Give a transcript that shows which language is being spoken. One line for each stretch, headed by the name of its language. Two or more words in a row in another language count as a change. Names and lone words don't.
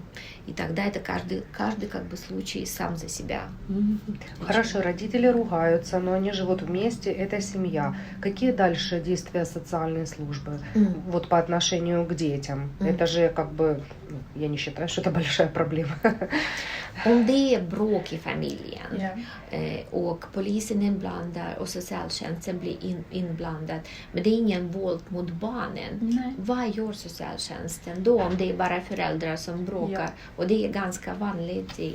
Russian: И тогда это каждый как бы случай сам за себя. Хорошо, родители ругаются, но они живут вместе, это семья. Какие дальше действия социальной службы вот по отношению к детям? Это же как бы, я не считаю, что это большая проблема.
Swedish: Om det är bråk i familjen och polisen är inblandad och socialtjänsten blir inblandad, men det är ingen våld mot barnen. Vad gör socialtjänsten då om det är bara föräldrar som bråkar? Och det är ganska vanligt i...